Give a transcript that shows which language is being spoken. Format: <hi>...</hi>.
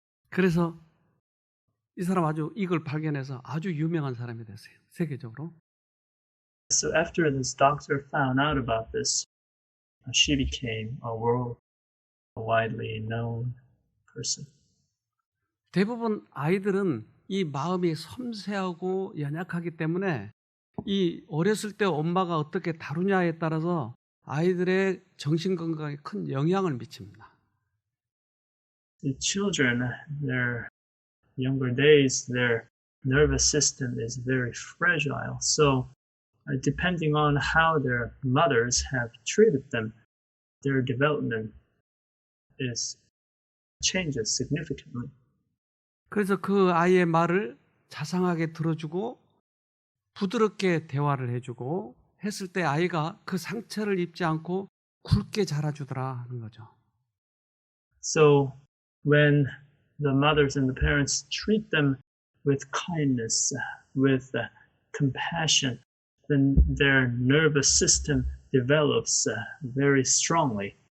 <ko>그래서 이 사람 아주 이걸 발견해서 아주 유명한 사람이 됐어요. 세계적으로.</ko> <en>So after this doctor found out about this, she became a world widely known person.</en> <ko>대부분 아이들은 이 마음이 섬세하고 연약하기 때문에 이 어렸을 때 엄마가 어떻게 다루냐에 따라서 아이들의 정신 건강에 큰 영향을 미칩니다.</ko> <en>The children, their younger days, their nervous system is very fragile. So depending on how their mothers have treated them, their development changes significantly.</en> <ko>그래서 그 아이의 말을 자상하게 들어주고 부드럽게 대화를 해주고 했을 때 아이가 그 상처를 입지 않고 굵게 자라주더라 하는 거죠.</ko> <en>So when the mothers and the parents treat them with kindness, with compassion, then their nervous system develops very strongly.</en>